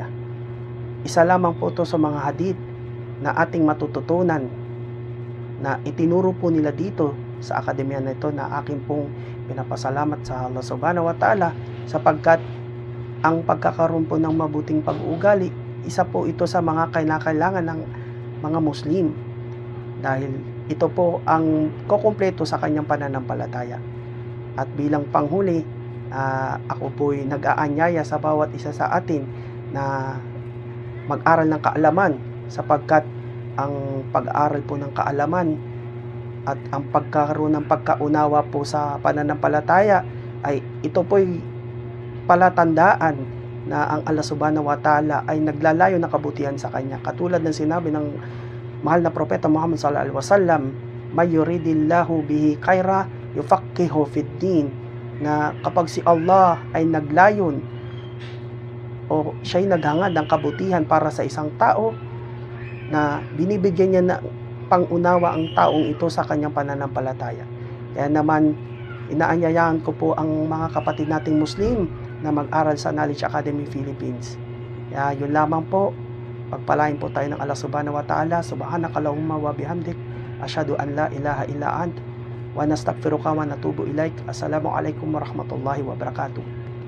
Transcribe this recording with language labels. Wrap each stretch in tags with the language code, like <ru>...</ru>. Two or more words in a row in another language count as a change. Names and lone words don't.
<tl>Isa lamang po ito sa mga hadith na ating matututunan na itinuro po nila dito sa akademya na ito, na aking pong pinapasalamat sa Allah</tl> <ar>سبحانه وتعالى,</ar> <tl>sapagkat ang pagkakaroon po ng mabuting pag-uugali, isa po ito sa mga kailangan ng mga Muslim, dahil ito po ang kukumpleto sa kanyang pananampalataya. At bilang panghuli, ako po'y nag-aanyaya sa bawat isa sa atin na mag-aral ng kaalaman, sapagkat ang pag-aaral po ng kaalaman at ang pagkaroon ng pagkaunawa po sa pananampalataya ay ito po'y palatandaan na ang Allah</tl> <ar>سبحانه وتعالى</ar> <tl>ay naglalayo ng kabutihan sa kanya. Katulad ng sinabi ng mahal na propeta Muhammad</tl> <ar>صلى الله عليه وسلم, من يرد الله به خيرا يفقهه في الدين,</ar> <tl>na kapag si Allah ay naglayon o siya'y naghangad ng kabutihan para sa isang tao, na binibigyan niya na pangunawa ang taong ito sa kanyang pananampalataya. Kaya naman inaanyayahan ko po ang mga kapatid nating Muslim na mag-aral sa Knowledge Academy Philippines. Kaya yun lamang po, Pagpalain po tayo ng Allah</tl> <ar>سبحانه وتعالى. سبحانك اللهم وبحمدك أشهد أن لا إله إلا أنت. ونستغفرك ونتوب إليك السلام عليكم ورحمة الله وبركاته.</ar>